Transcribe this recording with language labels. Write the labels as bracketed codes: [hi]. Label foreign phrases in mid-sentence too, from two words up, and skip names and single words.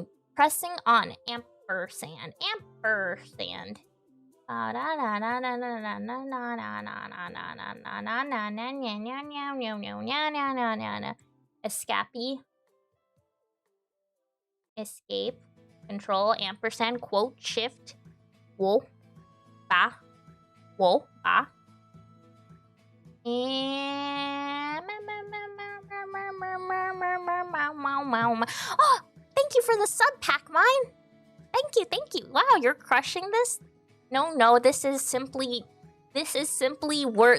[en] Pressing on. Ampersand. Ampersand. Escape. Escape. Control. Ampersand. Quote. Shift. Wo. Ba. Wo. Ba. And... Oh! Thank you for the sub pack, mine! Thank you. Wow, you're crushing this? No, this is simply worth...